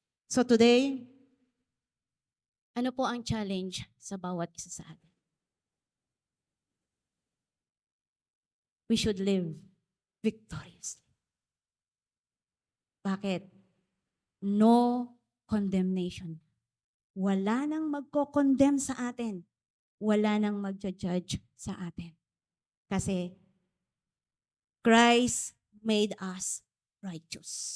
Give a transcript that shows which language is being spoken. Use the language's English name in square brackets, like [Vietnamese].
[English] So today, [Filipino] ano po ang challenge sa bawat isa sa atin? [English] We should live victoriously. Bakit? No condemnation. [Filipino] Wala nang magko-condemn sa atin. Wala nang magja-judge sa atin. [English] Kasi Christ made us righteous.